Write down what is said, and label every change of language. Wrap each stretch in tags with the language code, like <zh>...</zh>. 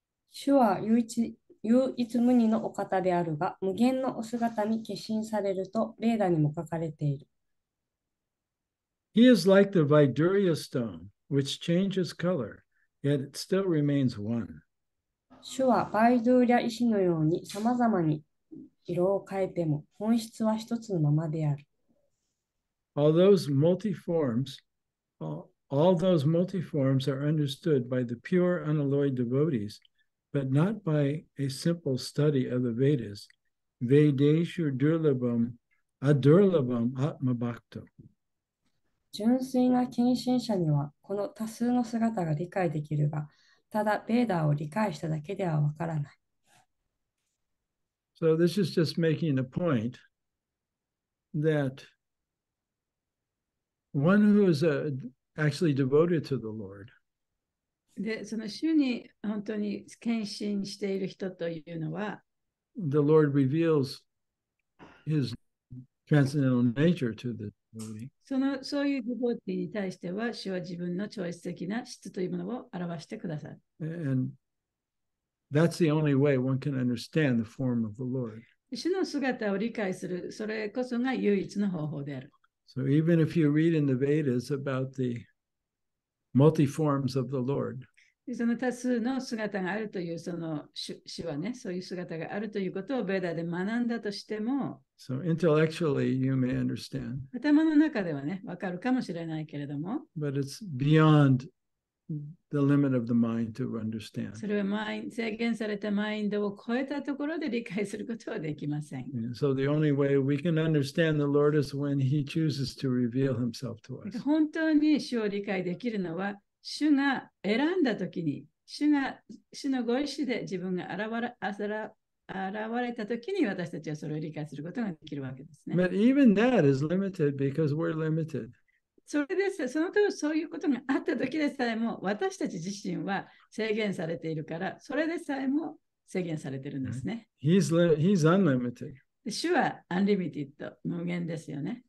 <ja>主は唯一無二のお方であるが、無限のお姿に化身されると、レーダにも書かれている。</ja> <en>He is like the Vaidurya stone, which changes color, yet it still remains one.</en> <ja>主はバイドゥーリャ石のようにさまざまに色を変えても、本質は一つのままである。</ja> <en>All those multiforms are understood by the pure, unalloyed devotees, but not by a simple study of the Vedas.</en> <sa>Vedeshu durlabam adurlabam atma bhakto.</sa> <ja>純粋な献身者にはこの多数の姿が理解できるが、ただベーダーを理解しただけではわからない。</ja> <en>So this is just making a point that one who is actually devoted to the Lord,</en> <ja>で、その主に本当に献身している人というのは、</ja> <en>the Lord reveals his transcendental nature to the devotee.</en> <ja>そういうデボティに対しては、主は自分の超越的な質というものを表してくださる。</ja> <en>And that's the only way one can understand the form of the Lord.</en> <ja>主の姿を理解する、それこそが唯一の方法である。</ja> <en>So even if you read in the Vedas about the multiforms of the Lord,</en> <ja>その多数の姿があるという、その主はね、そういう姿があるということをベーダで学んだとしても、</ja> <en>so intellectually you may understand,</en> <ja>頭の中ではね、わかるかもしれないけれども、</ja> <en>but it's beyond the limit of the mind to understand.</en> <ja>それは制限されたマインドを超えたところで理解することはできません。</ja> <en>And so the only way we can understand the Lord is when he chooses to reveal himself to us.</en> <ja>本当に主を理解できるのは、主が選んだときに、主のご意志で自分が現れたときに私たちはそれを理解することができるわけですね。</ja> <en>But even that is limited because we're limited.</en> <ja>それです。その時そういうことがあったときでさえも私たち自身は制限されているから、それでさえも制限されているんですね。</ja> <en>He's unlimited.</en> <ja>主はアンリミティッド、無限ですよね。</ja>